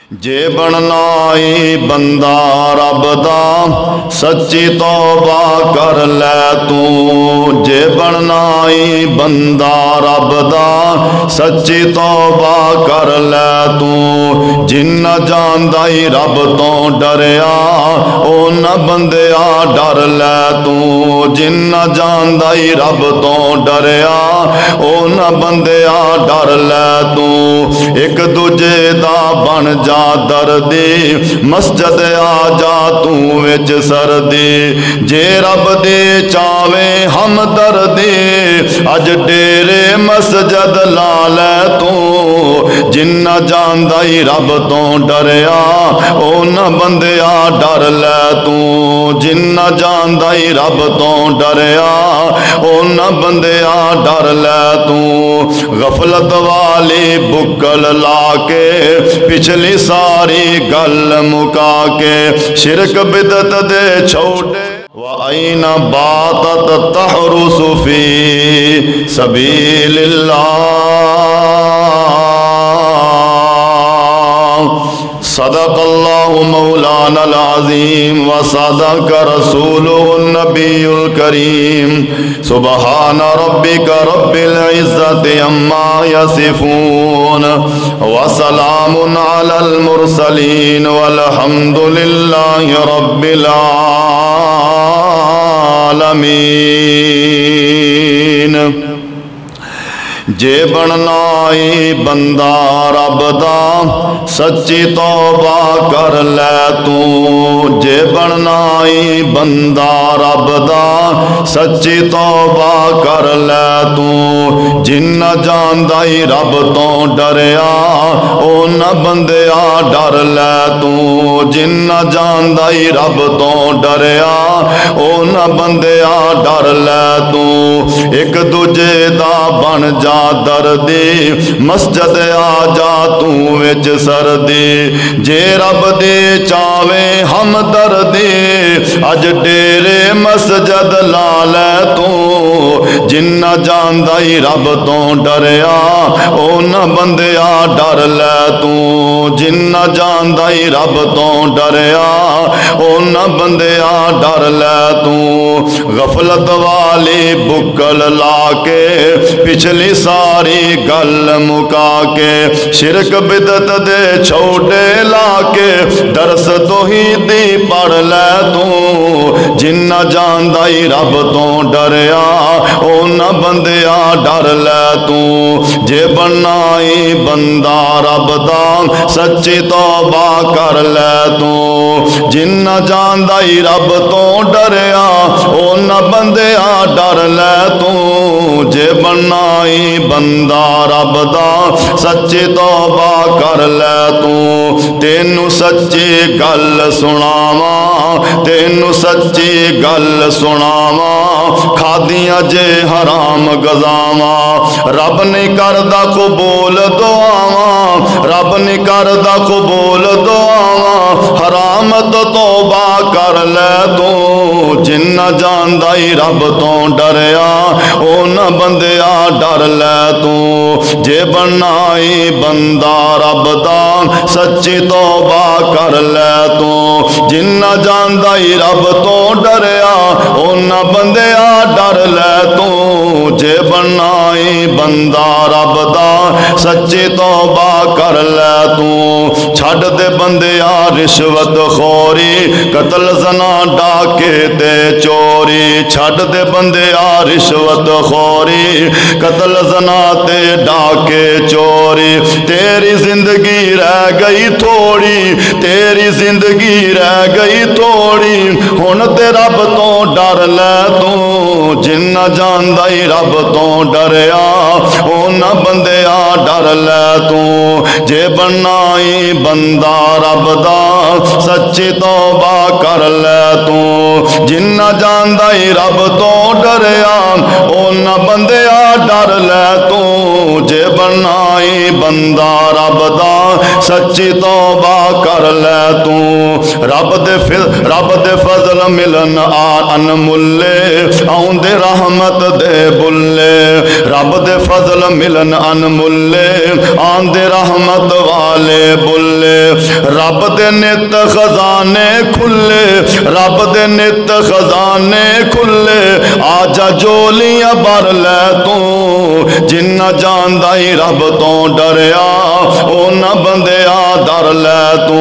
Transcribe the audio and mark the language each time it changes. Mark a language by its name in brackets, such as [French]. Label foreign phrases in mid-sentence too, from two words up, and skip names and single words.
[Punjabi] جے بننا ای بندہ رب دا سچی توبہ کر لے تو جے بننا ای بندہ رب دا سچی توبہ کر لے تو جنہ جاندا ای رب تو ڈریا او نہ بندیا ڈر لے تو جنہ جاندا ای رب تو ڈریا او نہ بندیا ڈر لے تو ایک دوجے دا بن جا دردی مسجد آ جا تو وچ سردی جے رب دی چاوے ہم دردی اج ڈیرے مسجد لا لے تو جنہ جاندا ای رب تو ڈریا او نہ بندیا ڈر لے تو جنہ جاندا ای رب تو ڈریا او نہ بندیا ڈر لے تو غفلت والی بکل لا کے پچھلی ساری گل مکا کے شرک بدت دے چھوٹے [Arabic] وَأَيْنَ بَاتَتْ تَحْرُسُ فِي سَبِيلِ اللَّهِ صدق اللہ مولانا العظیم وصدق رسولہ النبی الکریم سبحان ربک رب العزت عما یصفون وسلام علی المرسلین والحمد للہ رب [Punjabi] العالمین جے بننا ای بندہ رب دا سچی توبہ کر لے تو جے بننا ای بندہ رب دا سچی توبہ کر لے تو جنہ جاندا ای رب تو ڈریا او نہ بندیا ڈر لے تو جنہ جاندا ای رب تو ڈریا او نہ بندیا ڈر لے تو ایک دوجے دا بن جا دردی مسجد آ جا تو وچ سردی جے رب دے چاوے ہم دردی اج ڈیرے مسجد لا لے تو جنہ جاندا ای رب تو ڈریا او نہ بندیا ڈر لے تو جنہ جاندا ای رب تو ڈریا او نہ بندیا ڈر لے تو غفلت والی بکل لا کے پچھلی ساری گل مکا کے شرک بدت دے چھوٹے لا کے درس توحیدی پڑھ لے تو جنہ جاندا ای رب تو ڈریا او نہ بندیا ڈر لے تو جے بننا ای بندہ رب دا سچی توبہ کر لے تو جنہ جاندا ای رب تو ڈریا او نہ بندیا ڈر لے تو جے بننا ای بندہ رب دا سچی توبہ کر لے تو تینو سچی گل سناواں تینو سچی گل سناواں کھادیاں جے حرام غذاواں رب نہیں کردا قبول دعاواں رب نہیں کردا قبول دعاواں حرام تو توبہ کر لے تو جنہ جاندا ای رب تو ڈریا او نہ بندیا ڈر لے تو جے بننا ای بندہ رب دا سچی توبہ کر لے تو جنہ جاندا ای رب تو ڈریا او نہ بندیا ڈر لے تو جے بننا ای بندہ رب دا سچی توبہ کر لے تو چھڈ دے بندیا رشوت خوری قتل زنا ڈاکے تے چوری چھڈ دے بندیا رشوت خوری قتل زنا تے ڈاکے چوری تیری زندگی رہ گئی تھوڑی تیری زندگی رہ گئی تھوڑی ہن تے رب تو ڈر لے تو جنہ جاندا ای رب تو ڈریا او نہ بندیا ڈر لے تو جے بننا ای بندہ رب دا سچی توبہ کر لے تو جنہ جاندا ای رب تو ڈریا او نہ بندیا ڈر لے تو جے بننا ای بندہ رب دا سچی توبہ کر لے تو رب دے فضل ملن آن ملے آن دے رحمت دے بلے رب دے فضل ملن ان ملے آن دے رحمت والے بلے رب دے نت خزانے کھلے، رب دے نت خزانے کھلے، آجا جھولیاں بھر لے تو. جنہاں جاندا ای رب تو ڈریا، اونہاں بندیا ڈر لے تو.